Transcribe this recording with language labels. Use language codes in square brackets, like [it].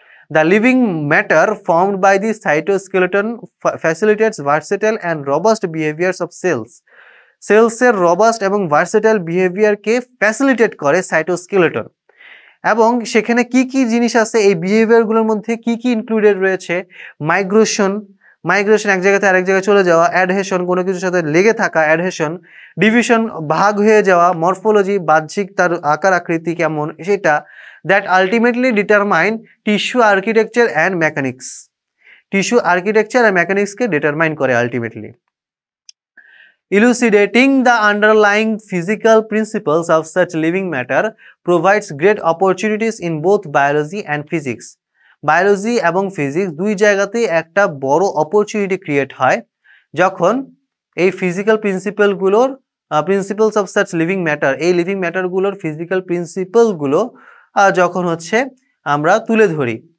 [en] The living matter formed by the cytoskeleton facilitates versatile and robust behaviors of cells. [bn] সেলসের রবাস্ট এবং versatile বিহেভিয়ারকে facilitate করে সাইটোস্কেলেটন। এবং সেখানে কি কি জিনিস আছে, এই বিহেভিয়ারগুলোর মধ্যে কি কি ইনক্লুডেড রয়েছে, মাইগ্রেশন, এক জায়গা থেকে আরেক জায়গায় চলে যাওয়া, অ্যাডহেশন, কোনো কিছুর সাথে লেগে থাকা, অ্যাডহেশন, ডিভিশন, ভাগ হয়ে যাওয়া, মরফোলজি, বাহ্যিক তার আকার আকৃতি কেমন সেটা, [en] That ultimately determine tissue architecture and mechanics. [bn] Tissue architecture আর মেকানিক্সকে determine করে ultimately. [en] Elucidating the underlying physical principles of such living matter provides great opportunities in both biology and physics. [bn] Biology এবং physics দুই জায়গাতেই একটা বড় opportunity create হয় যখন এই [en] physical principles of such living matter, [bn] এই লিভিং ম্যাটারগুলোর ফিজিক্যাল প্রিন্সিপলগুলো যখন হচ্ছে আমরা তুলে ধরি।